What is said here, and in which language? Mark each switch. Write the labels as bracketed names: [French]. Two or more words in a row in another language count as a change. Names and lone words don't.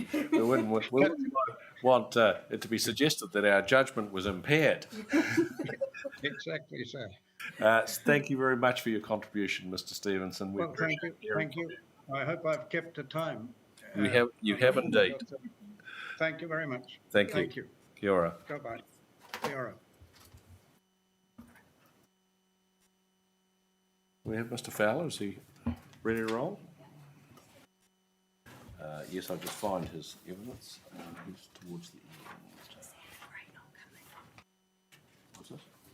[English] We wouldn't want it to be suggested that our judgment was impaired. Exactly so. Thank you very much for your contribution, Mr. Stevenson. Well, thank you. I hope I've kept the time. You have indeed. Thank you very much. Thank you. [Māori] Kia ora. [English] Goodbye. [Māori] Kia ora. [English] We have Mr. Fowler. Is he ready to roll? Yes, I'll just find his evidence. He's towards the end. What's this?